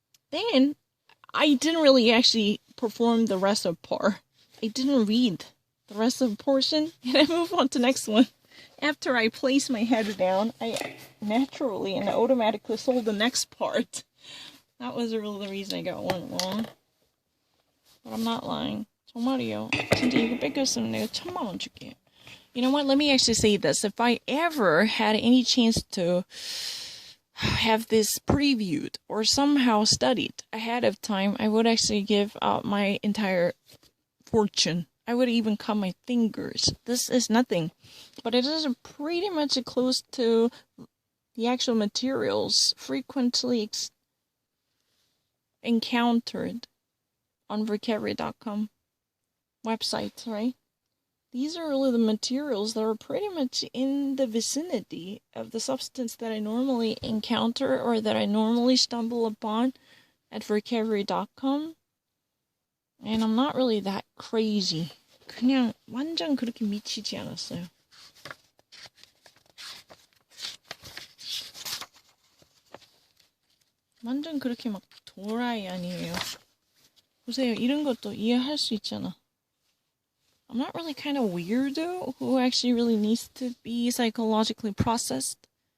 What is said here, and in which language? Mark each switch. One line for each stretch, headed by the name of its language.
English: Then I didn't really actually perform the rest of the part. I didn't read the rest of the portion, and I moved on to the next one. After I placed my head down, I naturally and automatically sold the next part. That was really the reason I got one wrong. But I'm not lying.
Korean: 정말이요. 진짜 이거 뺏겼으면 내가 1,000,000원 줄게.
English: You know what? Let me actually say this. If I ever had any chance to have this previewed or somehow studied ahead of time, I would actually give out my entire fortune. I would even cut my fingers. This is nothing. But it is pretty much close to the actual materials frequently encountered on vocabulary.com websites, right? These are really the materials that are pretty much in the vicinity of the substance that I normally encounter or that I normally stumble upon at vocabulary.com. And I'm not really that crazy.
Korean: 그냥 완전 그렇게 미치지 않았어요. 완전 그렇게 막 도라이 아니에요. 보세요. 이런 것도 이해할 수 있잖아.
English: I'm not really kind of weirdo who actually really needs to be psychologically processed.